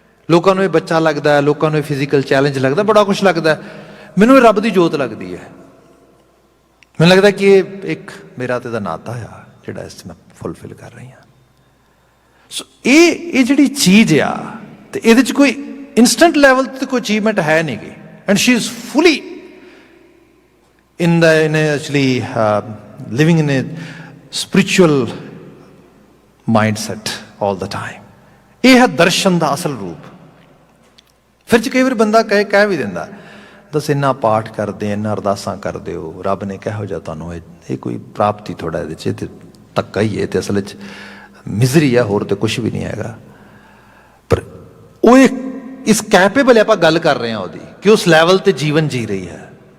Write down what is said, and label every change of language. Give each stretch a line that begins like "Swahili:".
Punjabi: ਲੋਕਾਂ ਨੂੰ ਇਹ ਬੱਚਾ ਲੱਗਦਾ, ਲੋਕਾਂ ਨੂੰ ਇਹ ਫਿਜ਼ੀਕਲ ਚੈਲੰਜ ਲੱਗਦਾ, ਬੜਾ ਕੁਛ ਲੱਗਦਾ, ਮੈਨੂੰ ਇਹ ਰੱਬ ਦੀ ਜੋਤ ਲੱਗਦੀ ਹੈ। ਮੈਨੂੰ ਲੱਗਦਾ ਕਿ ਇਹ ਇੱਕ ਮੇਰਾ ਤੇ ਦਾ ਨਾਤਾ ਆ ਜਿਹੜਾ ਇਸ ਮੈਂ ਫੁੱਲਫਿਲ ਕਰ ਰਹੀ ਹਾਂ। ਸੋ ਇਹ ਜਿਹੜੀ ਚੀਜ਼ ਆ, ਤੇ ਇਹਦੇ 'ਚ ਕੋਈ ਇੰਸਟੈਂਟ ਲੈਵਲ ਤੇ ਕੋਈ ਅਚੀਵਮੈਂਟ ਹੈ ਨਹੀਂ ਗੀ।
English: And she is fully in actually living in a spiritual mindset all the time.
Punjabi: ਇਹ ਹੈ ਦਰਸ਼ਨ ਦਾ ਅਸਲ ਰੂਪ। ਫਿਰ ਚ ਕਈ ਵਾਰ ਬੰਦਾ ਕਹਿ ਵੀ ਦਿੰਦਾ, ਦੱਸ ਇੰਨਾ ਪਾਠ ਕਰਦੇ, ਇੰਨਾ ਅਰਦਾਸਾਂ ਕਰਦੇ ਹੋ, ਰੱਬ ਨੇ ਕਿਹੋ ਜਿਹਾ ਤੁਹਾਨੂੰ ਇਹ ਕੋਈ ਪ੍ਰਾਪਤੀ ਥੋੜਾ ਇਹਦੇ 'ਚ ਤੇ ਧੱਕਾ ਹੀ ਹੈ, ਤੇ ਅਸਲ 'ਚ ਮਿਜ਼ਰੀ ਹੈ, ਹੋਰ ਤੇ ਕੁਛ ਵੀ ਨਹੀਂ ਹੈਗਾ। ਪਰ ਉਹ ਇਸ ਕੈਪੇਬਲ ਆਪਾਂ ਗੱਲ ਕਰ ਰਹੇ ਹਾਂ ਉਹਦੀ, ਕਿ ਉਸ ਲੈਵਲ ਤੇ ਜੀਵਨ ਜੀ ਰਹੀ ਹੈ।